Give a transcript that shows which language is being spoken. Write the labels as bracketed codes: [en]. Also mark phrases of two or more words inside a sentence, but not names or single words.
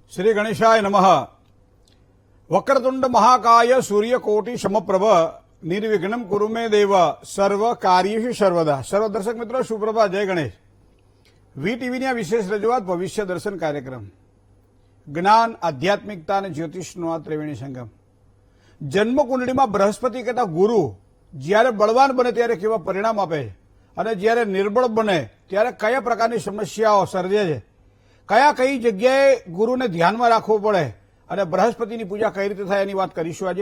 [sa] श्री गणेशाय नमः। वक्रतुंड महाकाय सूर्यकोटि समप्रभ निर्विघ्नं कुरु मे देव सर्व कार्येषु सर्वदा। [hi] सर्व दर्शक मित्रों सुप्रभात, जय गणेश। [gu] વીટીવીની આ વિશેષ રજૂઆત ભવિષ્ય દર્શન કાર્યક્રમ, જ્ઞાન, આધ્યાત્મિકતા અને જ્યોતિષનો આ ત્રિવેણી સંગમ। જન્મકુંડળીમાં બૃહસ્પતિ કહેતા ગુરુ જ્યારે બળવાન બને ત્યારે કેવા પરિણામ આપે છે અને જ્યારે નિર્બળ બને ત્યારે કયા પ્રકારની સમસ્યાઓ સર્જે છે, કઈ જગ્યાએ ગુરુને ધ્યાનમાં રાખવું પડે અને બૃહસ્પતિની પૂજા કઈ રીતે થાય એની વાત કરીશું આજે।